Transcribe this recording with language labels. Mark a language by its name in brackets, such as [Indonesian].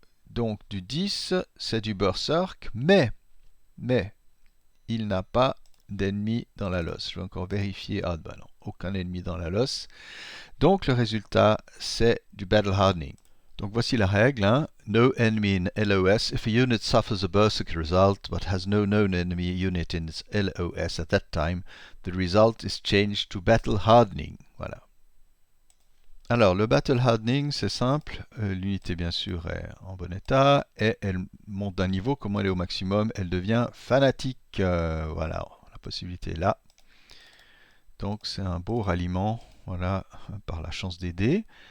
[French] Donc du 10, c'est du Berserk. Mais, il n'a pas d'ennemis dans la losse. Je vais encore vérifier. Ah ben non, aucun ennemi dans la losse. Donc le résultat, c'est du Battle Hardening. Donc voici la règle, hein. [English] No enemy in LOS. If a unit suffers a Berserker result but has no known enemy unit in its LOS at that time, the result is changed to Battle Hardening. [French] Voilà. Alors le Battle Hardening, c'est simple. L'unité bien sûr est en bon état et elle monte d'un niveau. Comment elle est au maximum, elle devient fanatique. Voilà, la possibilité est là. Donc c'est un beau ralliement, voilà, par la chance des dés.